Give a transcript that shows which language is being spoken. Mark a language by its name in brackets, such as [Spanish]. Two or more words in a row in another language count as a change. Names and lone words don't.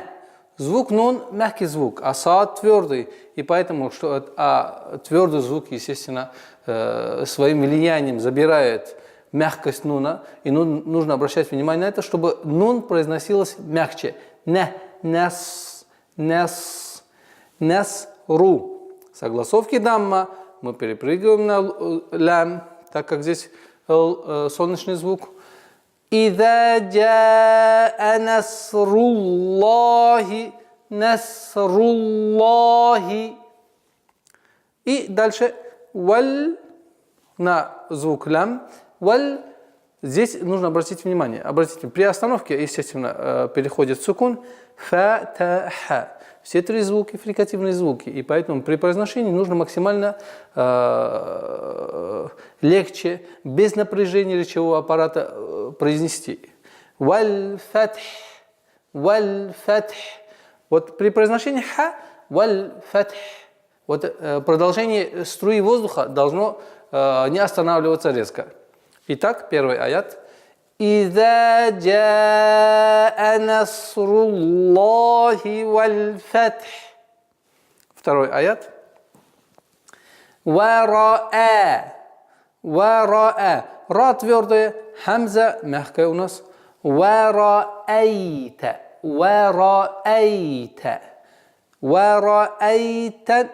[Russian] Звук нун мягкий звук, а саад твердый, и поэтому твердый звук, естественно, своим влиянием забирает мягкость нуна, и нужно обращать внимание на это, чтобы нун произносилось мягче. Нас, ру. Согласовки дамма мы перепрыгиваем на лям, так как здесь солнечный звук. [Arabic] إذا جاء نصر الله، نصر الله. [Russian] И дальше валь на звук лям. Валь, здесь нужно обратить внимание. Обратите, при остановке, естественно, переходит сукун. Фа-та-ха. Все 3 звуки, фрикативные звуки. И поэтому при произношении нужно максимально легче, без напряжения речевого аппарата произнести. [Arabic] والفتح. والفتح. [Russian] Вот при произношении ха, [Arabic] والفتح. [Russian] Вот продолжение струи воздуха должно не останавливаться резко. Итак, первый аят. [Arabic] «إذا جاء نصر الله والفتح». [Russian] Второй аят. «Вараа». «Вараа». Ра твердая, хамза мягкая у нас. «Вараайта». «Вараайта». «Вараайта».